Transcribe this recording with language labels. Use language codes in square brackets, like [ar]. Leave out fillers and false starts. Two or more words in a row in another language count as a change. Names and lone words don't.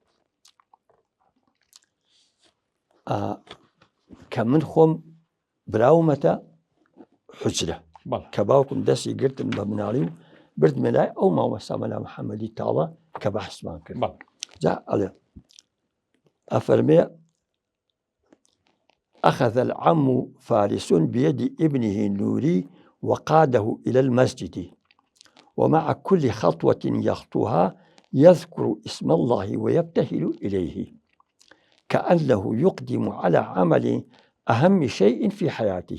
[ckb] کە من خۆم براومەتە حوجرە کە باوکم دەستی گرتم بە مناڵی و بردمە لای ئەو مامۆستا مەلا محەممەدی تاڵە کە بەحسمان کرد جا ئەڵێ ئەفەرمێ [ar] أخذ العم فارس بيد ابنه النوري وقاده إلى المسجد ومع كل خطوة يخطوها يذكر اسم الله ويبتهل إليه كأنه يقدم على عمل أهم شيء في حياته،